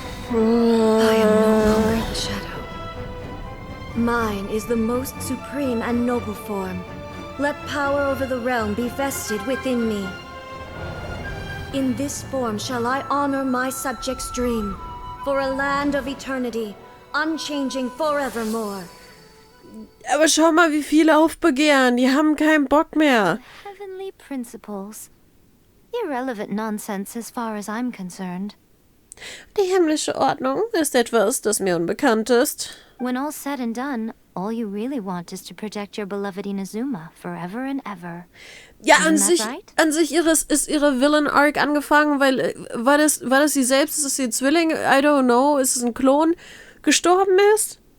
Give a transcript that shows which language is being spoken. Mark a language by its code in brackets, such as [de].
[en] I am no longer the shadow. Mine is the most supreme and noble form. Let power over the realm be vested within me. In this form shall I honor my subjects' dream, for a land of eternity, unchanging forevermore. [de] Aber schau mal, wie viele aufbegehren. Die haben keinen Bock mehr. [en] Heavenly principles. Irrelevant nonsense as far as I'm concerned. [de] Die himmlische Ordnung ist etwas, das mir unbekannt ist. [en] When all's said and done, all you really want is to protect your beloved Inazuma forever and ever. [de] Ja, [en] Isn't that right? [de] an sich ist ihre Villain-Arc angefangen, weil war das sie selbst, ist es ihr Zwilling, [en] I don't know, [de] ist es ein Klon, gestorben ist?